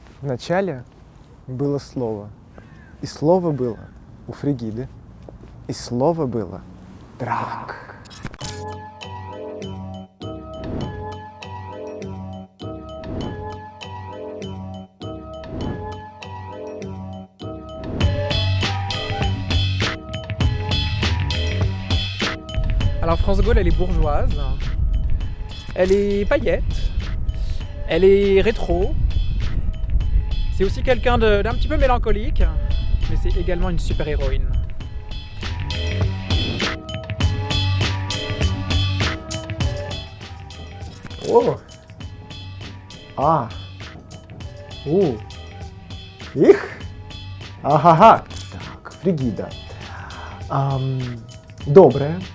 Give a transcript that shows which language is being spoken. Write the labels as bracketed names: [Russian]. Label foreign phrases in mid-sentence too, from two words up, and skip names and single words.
[Russian] Вначале было слово. И слово было у Фригиды. И слово было драк. [French] Alors France Gaulle, elle est bourgeoise, elle est paillette, elle est rétro. C'est aussi quelqu'un d'un petit peu mélancolique, mais c'est également une super-héroïne. О! А! У! Их! Ага-га! [Russian] Так, Фригида. Добрая.